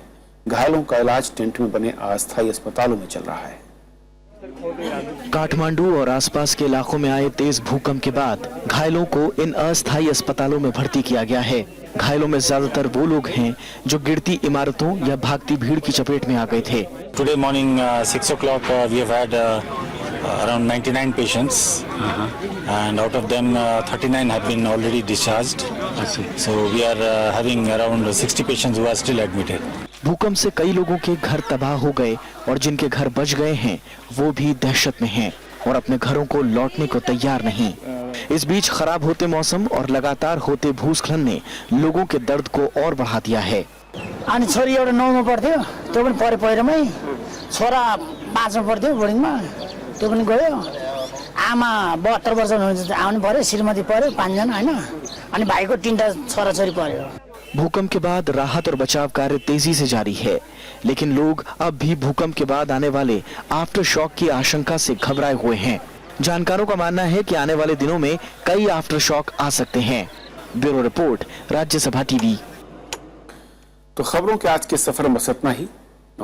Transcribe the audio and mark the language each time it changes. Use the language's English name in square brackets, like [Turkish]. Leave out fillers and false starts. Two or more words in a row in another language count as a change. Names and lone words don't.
[Hindi] घायलों का इलाज टेंट में बने अस्थायी अस्पतालों में चल रहा है। काठमांडू और आसपास के इलाकों में आए तेज भूकंप के बाद घायलों को इन अस्थायी अस्पतालों में भर्ती किया गया है। घायलों में ज्यादातर वो लोग हैं जो गिरती इमारतों या भागती भीड़ की चपेट में आ गए थे। [English] today morning 6 o'clock we have had around 99 patients and out of them 39 have been already discharged. So we are having around 60 patients who are still admitted. [Hindi] भूकंप से कई लोगों के घर तबाह हो गए और जिनके घर बच गए हैं वो भी दहशत में हैं और अपने घरों को लौटने को तैयार नहीं। इस बीच खराब होते मौसम और लगातार होते भूस्खलन ने लोगों के दर्द को और बढ़ा दिया है। [Nepali] अनि छोरी एउटा 9 मा पढ्थ्यो, त्यो पनि परे पहिरोमै। छोरा 5 मा पढ्थ्यो बोर्डिङमा, त्यो पनि गयो। आमा 72 वर्ष हुनुहुन्छ, आउनु पर्यो। श्रीमती पर्यो, 5 जना हैन। अनि भाइको 3टा छोराछोरी पर्यो। [Hindi] भूकंप के बाद राहत और बचाव कार्य तेजी से जारी है, लेकिन लोग अब भी भूकंप के बाद आने वाले [English] after shock [Hindi] की आशंका से घबराए हुए हैं। जानकारों का मानना है कि आने वाले दिनों में कई [English] after shock [Hindi] आ सकते हैं। ब्यूरो रिपोर्ट, राज्यसभा टीवी। तो खबरों के आज के सफर में बस इतना ही।